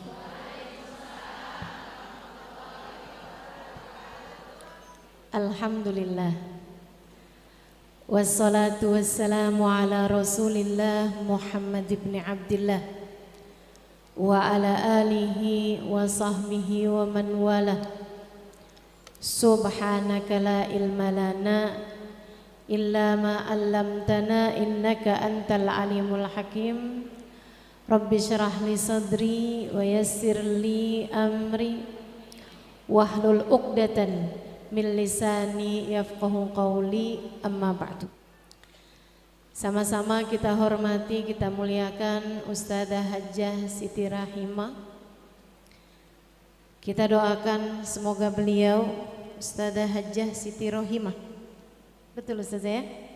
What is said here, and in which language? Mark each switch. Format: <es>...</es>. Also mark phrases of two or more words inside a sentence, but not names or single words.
<ar>Alhamdulillah. والصلاة والسلام على رسول الله محمد بن عبد الله وعلى آله وصحبه ومن والاه. سبحانك لا علم لنا إلا ما علمتنا إنك أنت العليم الحكيم. رب اشرح لي صدري ويسر لي أمري واحلل عقدة من لساني يفقهوا قولي أما بعد.</ar> <id>Sama-sama kita hormati, kita muliakan Ustadzah Hajjah Siti Rahimah. Kita doakan semoga beliau, Ustadzah Hajjah Siti Rohimah, betul Ustazah ya?</id>